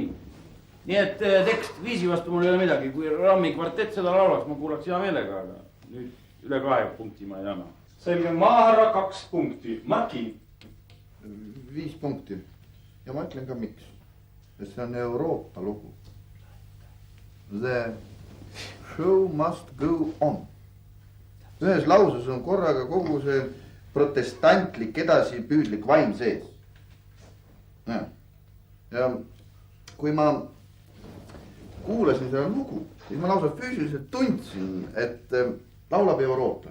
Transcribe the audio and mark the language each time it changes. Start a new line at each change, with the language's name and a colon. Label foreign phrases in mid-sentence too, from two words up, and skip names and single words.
Estonian: Nii et tekst viisi vastu mul ei ole midagi. Kui Rammi kvartett seda laulaks, ma kuulaks hea meelega, aga nüüd üle 2 punkti ma ei anna. Selge, maaherra 2 punkti. Marki? 5 punkti. Ja ma ütlen ka miks. See on Euroopa lugu.
English: The show must go on.
Estonian: Ühes lauses on korraga kogu see protestantlik edasipüüdlik vaim sees. Ja kui kuulasin seda lugu, siis ma lausa füüsiliselt tundsin, et laulab eurooplane.